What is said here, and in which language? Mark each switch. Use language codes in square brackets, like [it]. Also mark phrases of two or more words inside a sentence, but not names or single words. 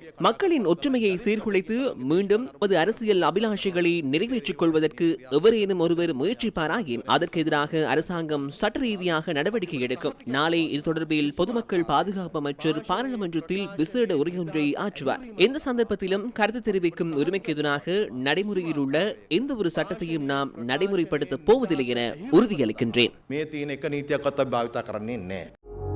[ta] மக்களின் ஒற்றுமையை சீர்குலைத்து மீண்டும் அது அரசியல் அபிலாஷைகளை நிறைவேற்றிக் கொள்வதற்கு எவரேனும் ஒருவர் முயற்சிப்பாராயின் அதற்கு எதிராக அரசாங்கம் சட்ட ரீதியாக நடவடிக்கை எடுக்கும். நாளை இது தொடர்பில் பொதுமக்கள் பாதுகாப்பு அமைச்சர் பாராளுமன்றத்தில் விசேட உரையொன்றை ஆற்றுவார். எந்த சந்தர்ப்பத்திலும் கருத்து தெரிவிக்கும் உரிமைக்கு எதிராக நடைமுறையில் உள்ள எந்த ஒரு சட்டத்தையும் நாம் நடைமுறைப்படுத்த போவதில்லை என உறுதியளிக்கின்றேன். [si] මේ තියෙන එක නීතියක්වත් අපි භාවිතා කරන්නේ නැහැ.